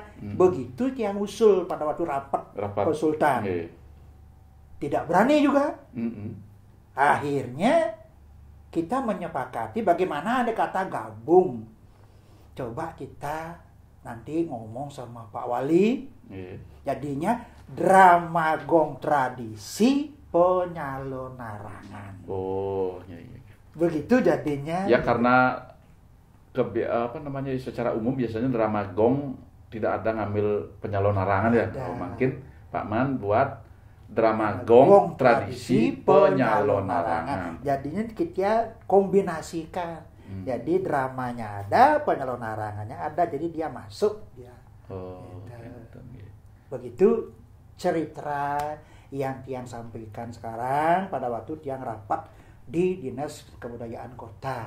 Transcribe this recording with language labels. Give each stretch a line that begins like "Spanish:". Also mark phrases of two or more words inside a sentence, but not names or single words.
Indonesian: Begitu yang usul pada waktu rapat konsultan. Tidak berani juga. Akhirnya kita menyepakati bagaimana ada kata gabung. Coba kita nanti ngomong sama Pak Wali. Jadinya drama gong tradisi penyalon larangan. Oh, iya. Begitu jadinya. Ya karena secara umum biasanya drama gong tidak ada ngambil penyalon larangan ya. Oh, makin Pak Man buat drama gong tradisi penyalon larangan. Jadinya kita kombinasikan. Jadi dramanya ada, penyalon larangannya ada, jadi dia masuk dia. Oh, gitu. Begitu cerita yang Tiang sampaikan sekarang pada waktu Tiang rapat di Dinas Kebudayaan Kota.